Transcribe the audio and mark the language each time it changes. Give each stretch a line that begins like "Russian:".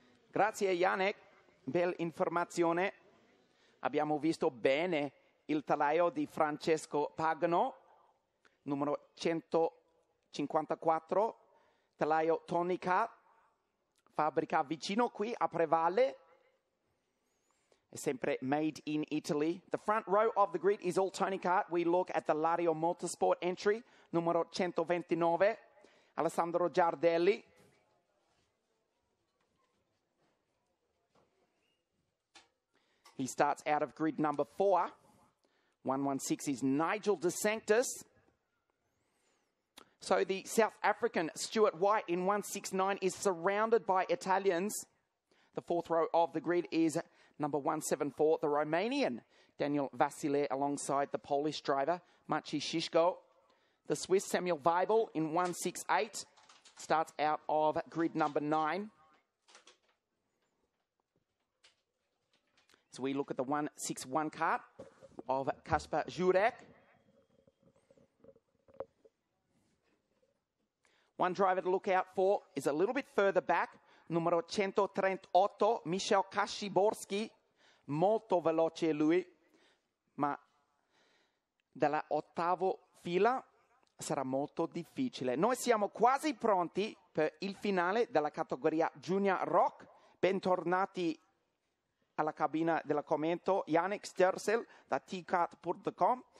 Italian: Grazie Janek, bella informazione. Abbiamo visto bene il telaio di Francesco Pagano, numero 154, telaio Tonica, fabbrica vicino qui a Prevalle, è sempre made in Italy.
English: The front row of the grid is all Tonica. We look at the Lario Motorsport entry, numero 129, Alessandro Giardelli. He starts out of grid number 4. 116 is Nigel De Sanctis. So the South African Stuart White in 169 is surrounded by Italians. The fourth row of the grid is number 174, the Romanian Daniel Vasile alongside the Polish driver Maciej Shishko. The Swiss Samuel Weibel in 168 starts out of grid number 9. So we look at the 161 kart of Kasper Jurek. One driver to look out for is a little bit further back, numero 138, Michał Kaszyborski.
Italian: Molto veloce lui, ma dalla ottava fila sarà molto difficile. Noi siamo quasi pronti per il finale della categoria Junior Rock. Bentornati alla cabina della commento Janek Stersel da tcart.com.